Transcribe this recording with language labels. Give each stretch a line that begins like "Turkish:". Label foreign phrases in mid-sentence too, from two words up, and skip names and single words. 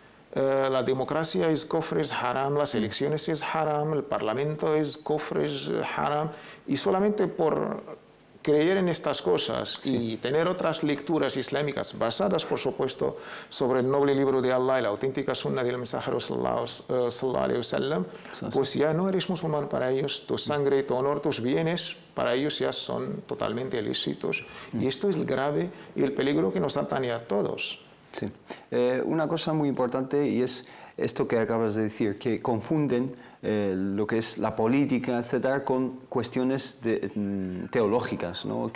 Spanish: La democracia es kufr, es haram, las elecciones es haram, el parlamento es kufr, es haram, y solamente por creer en estas cosas y tener otras lecturas islámicas basadas, por supuesto, sobre el noble libro de Allah y la auténtica sunna del mensajero
Arabic: صلى الله عليه وسلم,
Spanish: pues ya no eres musulmán para ellos, tu sangre, tu honor, tus bienes, para ellos ya son totalmente ilícitos. Y esto es el grave y el peligro que nos atañe a todos. Sí. Una cosa muy importante, y es esto que acabas de decir, que confunden lo que es la política, etcétera, con cuestiones teológicas, ¿no?